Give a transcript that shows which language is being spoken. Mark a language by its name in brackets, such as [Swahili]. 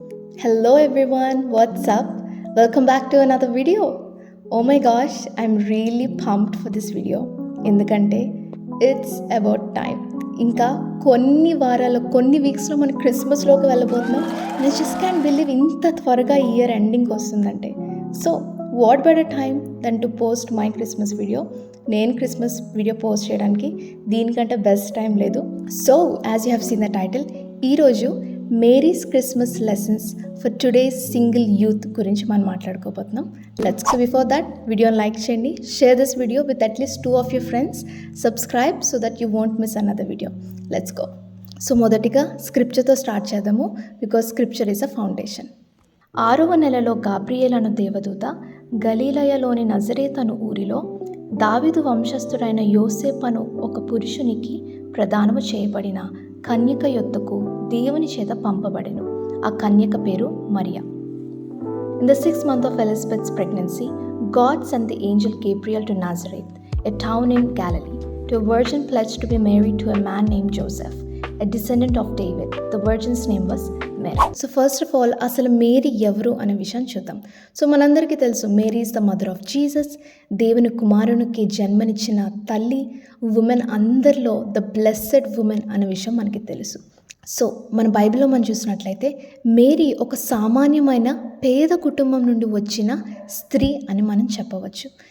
[English] Hello everyone, what's up? Welcome back to another video. Oh my gosh, I'm really pumped for this video. ఎందుకంటే it's about time. [Telugu] ఇంకా కొన్ని వారాలు కొన్ని వీక్స్లో మనం క్రిస్మస్లోకి వెళ్ళబోతున్నాం. నేను [English] just can believe [Telugu] ఇంత త్వరగా ఇయర్ ఎండింగ్ వస్తుందంటే. [English] So what better time than to post my Christmas video. [Telugu] నేను క్రిస్మస్ వీడియో పోస్ట్ చేయడానికి దీనికంటే బెస్ట్ టైం లేదు. [English] so as you have seen the title, ఈరోజు Mary's Christmas lessons for today's single youth [Telugu] గురించి మనం మాట్లాడుకోబోతున్నాం. [English] let's so before that [Telugu] వీడియోని like చేయండి, [English] Share this video with at least 2 of your friends, subscribe so that you won't miss another video. Let's go. [Telugu] So మొదటిగా స్క్రిప్చర్తో start చేద్దాము, [English] Because scripture is a foundation. [Telugu] 6వ నెలలో Gabriel అను దేవదూత గలీలయలోని Nazareth అను ఊరిలో దావీదు వంశస్థుడైన యోసేపు అను ఒక పురుషునికి ప్రదానము చేయబడిన కన్యక యొద్దకు దేవుని చేత పంపబడెను. ఆ కన్యక పేరు Mariya. [English] In the 6th month of Elizabeth's pregnancy, God sent the angel Gabriel to Nazareth, a town in Galilee, to a virgin pledged to be married to a man named Joseph, a descendant of David. The virgin's name was Mary. So first of all, [Telugu] అసలు Mary ఎవరు అనే విషయం చూద్దాం. So మనందరికీ తెలుసు, [English] Mary is the mother of Jesus. [Telugu] దేవుని కుమారునికి జన్మనిచ్చిన తల్లి, ఉమెన్ అందరిలో [English] the blessed women [Telugu] అనే విషయం మనకి తెలుసు. సో మన బైబిల్లో మనం చూసినట్లయితే మేరీ ఒక సామాన్యమైన పేద కుటుంబం నుండి వచ్చిన స్త్రీ అని మనం చెప్పవచ్చు.